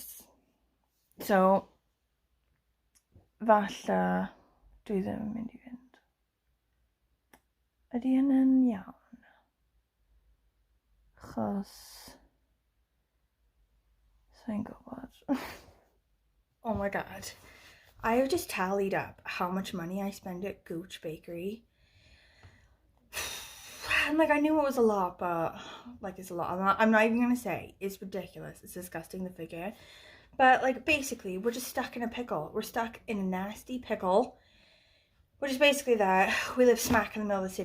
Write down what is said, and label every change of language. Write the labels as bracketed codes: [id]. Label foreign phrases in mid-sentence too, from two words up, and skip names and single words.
[cy] So, falle dwi ddim yn mynd i fynd. Ydy hynny'n iawn? Achos sa'n gwybod. [en] Oh my god. I have just tallied up how much money I spend at Gooch Bakery. And I knew it was a lot, but it's a lot. I'm not even gonna say it's ridiculous. It's disgusting, the figure. But basically, we're just stuck in a pickle. We're stuck in a nasty pickle, which is basically that we live smack in the middle of the city.